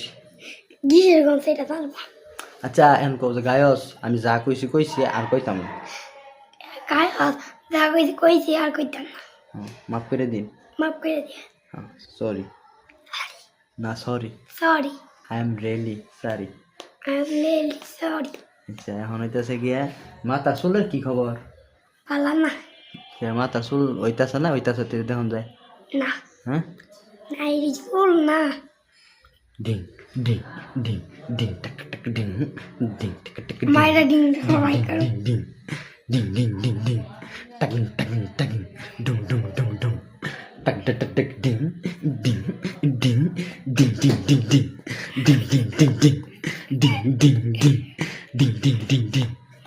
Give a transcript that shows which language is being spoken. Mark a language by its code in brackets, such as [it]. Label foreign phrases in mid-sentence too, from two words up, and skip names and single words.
[bn] আচ্ছা এখন কও যে গায়স আমি যা কইছি আর কইতাম না মাফ করে দিন সরি না সরি [en] I am really sorry. [bn] আচ্ছা এখন হইতেছে গিয়া মাথার চুলের কি খবর? মাথার চুল হইতাছে না হইতাছে দেখুন যায় হ্যাঁ ডিং ডিং ডিং ডিং টাক টাক ডিং ডিং টাক টাক ডিং ডিং ডিং ডিং ডিং ডিং টাক টাক টাক ডুম ডুম ডুম ডুম টাক টাক টাক ডিং ডিং ডিং ডিং ডিং ডিং ডিং ডিং ডিং ডিং ডিং ডিং ডিং ডিং ডিং ডিং ডিং